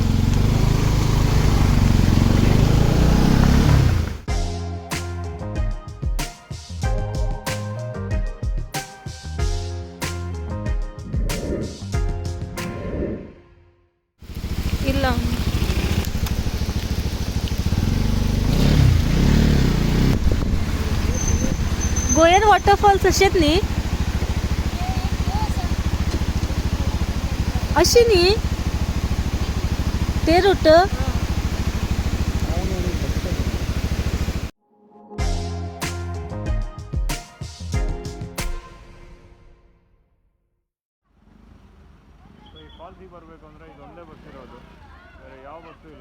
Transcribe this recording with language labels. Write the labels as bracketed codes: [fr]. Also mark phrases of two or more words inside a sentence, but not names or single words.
[kok] ಇಲ್ಲ गोयर वॉटरफॉल्स अशेंच न्ही? अशी न्ही ते रूट? [kn] ಫಾಲ್ಸಿಗೆ ಬರಬೇಕು ಅಂದರೆ ಇದೊಂದೇ ಬಸ್ ಇರೋದು, ಬೇರೆ ಯಾವ ಬಸ್ಸು ಇಲ್ಲ.